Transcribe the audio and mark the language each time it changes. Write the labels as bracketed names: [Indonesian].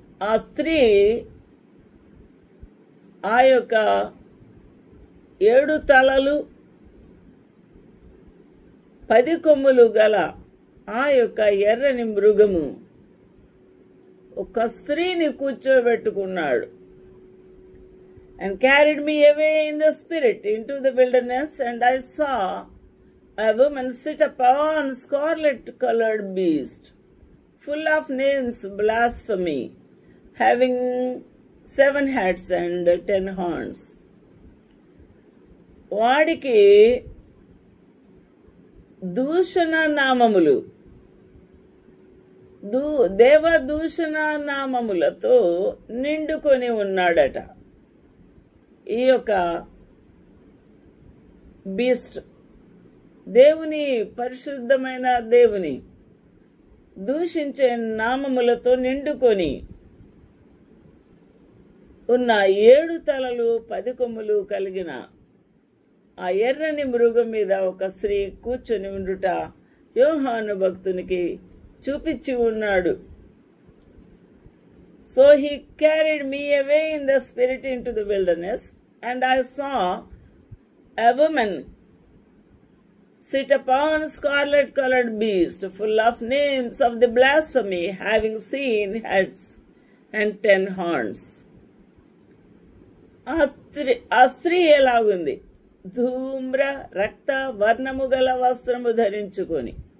[Telugu] ఆ స్త్రీ ఆ యొక్క 7 తలలు 10 కొమ్ములు గల ఆ యొక్క ఎర్రని మృగము ఒక స్త్రీని కూర్చోబెట్టుకున్నాడు. [English] And carried me away in the spirit into the wilderness, and I saw a woman sit upon a scarlet-colored beast, full of names blasphemy, having 7 heads and 10 horns. [Telugu] వాడికి దూషణ నామములు, దేవదూషణ నామములతో నిండుకొని ఉన్నాడట. ఈ యొక్క బీస్ట్ దేవుని, పరిశుద్ధమైన దేవుని దూషించే నామములతో నిండుకొని ఉన్న 7 తలలు 10 కొమ్ములు కలిగిన ఆ ఎర్రని మృగం మీద ఒక స్త్రీ కూర్చొని ఉండుట యోహాను భక్తునికి చూపించి ఉన్నాడు. [English] So he carried me away in the spirit into the wilderness, and I saw a woman sit upon a scarlet-colored beast, full of names of the blasphemy, having 7 heads and 10 horns. [Telugu] ఆ స్త్రీ ఎలాగుంది? ధూమ్ర రక్త వర్ణము గల వస్త్రము ధరించుకొని